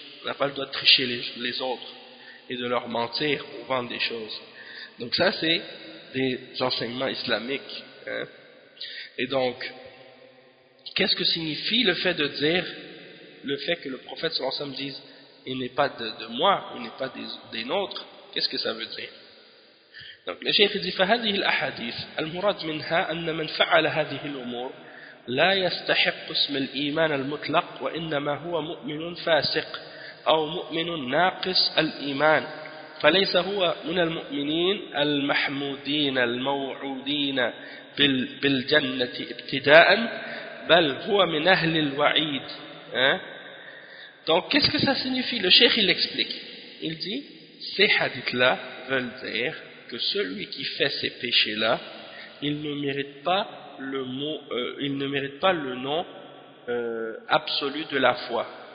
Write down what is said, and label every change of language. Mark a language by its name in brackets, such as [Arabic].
[French] On n'a pas le droit de tricher les autres et de leur mentir pour vendre des choses. Donc ça, c'est des enseignements islamiques. Et donc, qu'est-ce que signifie le fait de dire, le fait que le prophète sallallahu alayhi wa sallam dise: il n'est pas de moi, il n'est pas des nôtres? Qu'est-ce que ça veut dire? Donc le cheikh dit: [Arabic] فهذه الأحاديث المراد منها أن من فعل هذه الأمور لا يستحق اسم الإيمان المطلق وإنما هو مؤمن فاسق أو مؤمن ناقص الإيمان فليس هو من المؤمنين المحمودين الموعودين بالجنة ابتداء بل هو من أهل الوعيد. [French] Donc qu'est-ce que ça signifie? Le cheikh il explique, il dit ces hadiths là veulent dire que celui qui fait ces péchés-là, il ne mérite pas le mot, il ne mérite pas le nom absolu de la foi.